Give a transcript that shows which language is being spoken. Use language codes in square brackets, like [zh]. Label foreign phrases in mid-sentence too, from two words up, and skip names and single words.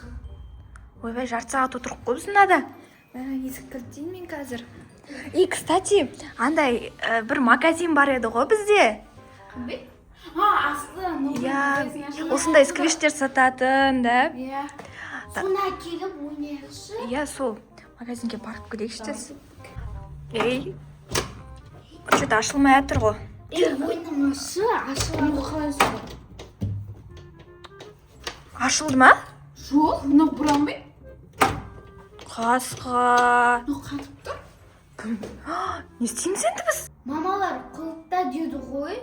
[kk] Ойбай, жарты сағат отырып қой біз мынада. Есік кілттейін мен қазір. [ru] И, кстати, [kk] андай бір магазин бар еді ғой бізде. Қандай? Асты. Иә, осындай сквиштер сататын, да? Иә. Соны келіп ойнайықшы. Иә, сол магазинге барып келейікші. Ей, что-то ашылмай жатыр ғой. Ойнамашы, ашылғанды қалайсың ғой? Ашылды ма? Жоқ, мынау бұранбай. Қасқа. Мынау қатып тұр. Не істейміз енді біз? Мамалар қылықта деді ғой.